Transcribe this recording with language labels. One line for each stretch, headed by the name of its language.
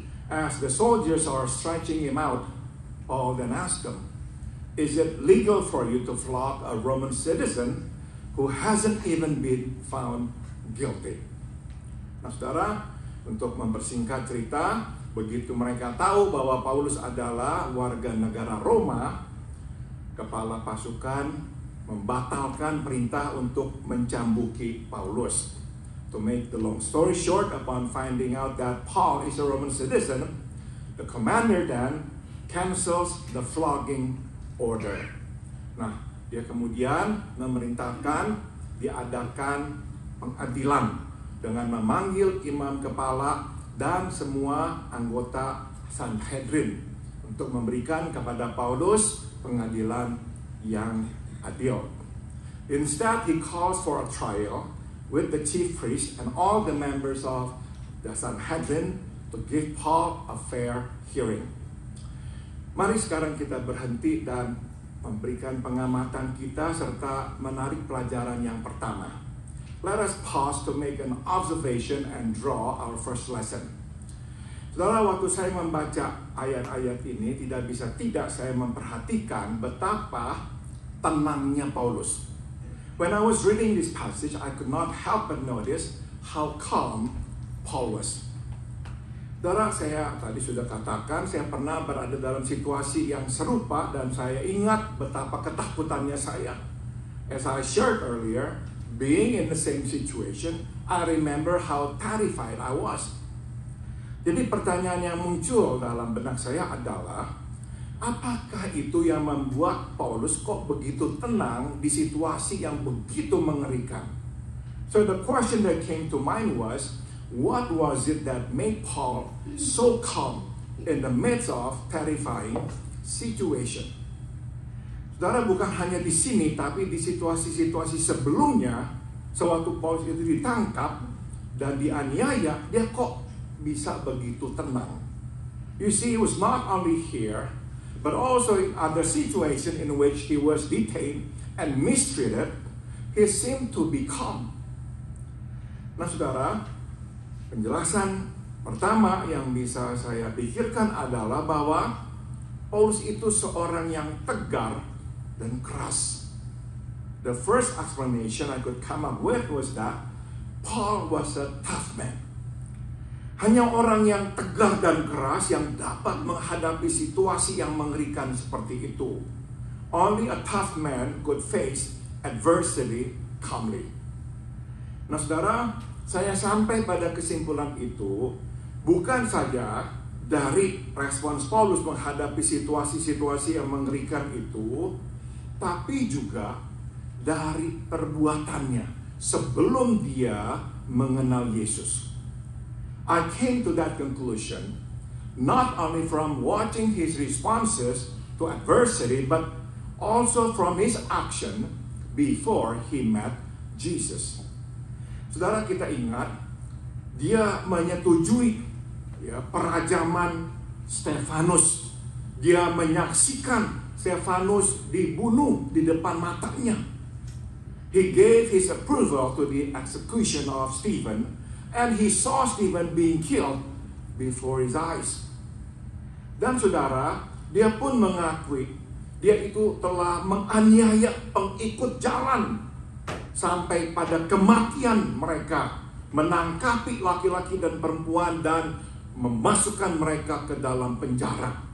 English: As the soldiers are stretching him out, Paul then asked them, is it legal for you to flog a Roman citizen who hasn't even been found guilty?
Indonesian: Nah saudara, untuk mempersingkat cerita, begitu mereka tahu bahwa Paulus adalah warga negara Roma, kepala pasukan membatalkan perintah untuk mencambuki Paulus.
English: To make the long story short, upon finding out that Paul is a Roman citizen, the commander then cancels the flogging order.
Indonesian: Nah, dia kemudian memerintahkan diadakan pengadilan dengan memanggil imam kepala dan semua anggota Sanhedrin untuk memberikan kepada Paulus pengadilan yang adil.
English: Instead, he calls for a trial with the chief priest and all the members of the Sanhedrin to give Paul a fair hearing.
Indonesian: Mari sekarang kita berhenti dan memberikan pengamatan kita serta menarik pelajaran yang pertama.
English: Let us pause to make an observation and draw our first lesson.
Indonesian: Saudara, waktu saya membaca ayat-ayat ini, tidak bisa tidak saya memperhatikan betapa tenangnya Paulus.
English: When I was reading this passage, I could not help but notice how calm Paul was.
Indonesian: Saudara, saya tadi sudah katakan, saya pernah berada dalam situasi yang serupa dan saya ingat betapa ketakutannya saya.
English: As I shared earlier, being in the same situation, I remember how terrified I was.
Indonesian: Jadi pertanyaan yang muncul dalam benak saya adalah, apakah itu yang membuat Paulus kok begitu tenang di situasi yang begitu mengerikan?
English: So the question that came to mind was, what was it that made Paul so calm in the midst of terrifying situation?
Indonesian: Saudara, bukan hanya di sini, tapi di situasi-situasi sebelumnya, sewaktu Paulus itu ditangkap dan dianiaya, dia kok bisa begitu tenang.
English: You see, it was not only here, but also in other situations in which he was detained and mistreated, he seemed to be calm.
Indonesian: Nah, saudara, penjelasan pertama yang bisa saya pikirkan adalah bahwa Paulus itu seorang yang tegar dan keras.
English: The first explanation I could come up with was that Paul was a tough man.
Indonesian: Hanya orang yang tegar dan keras yang dapat menghadapi situasi yang mengerikan seperti itu.
English: Only a tough man could face adversity calmly.
Indonesian: Nah, saudara, saya sampai pada kesimpulan itu bukan saja dari respons Paulus menghadapi situasi-situasi yang mengerikan itu, tapi juga dari perbuatannya sebelum dia mengenal Yesus.
English: I came to that conclusion not only from watching his responses to adversity, but also from his action before he met Jesus.
Indonesian: Saudara, kita ingat dia menyetujui perajaman Stefanus. Dia menyaksikan Stefanus dibunuh di depan matanya.
English: He gave his approval to the execution of Stephen. And he saw Stephen being killed before his eyes.
Indonesian: Dan saudara, dia pun mengakui dia itu telah menganiaya pengikut jalan sampai pada kematian mereka, menangkapi laki-laki dan perempuan dan memasukkan mereka ke dalam penjara.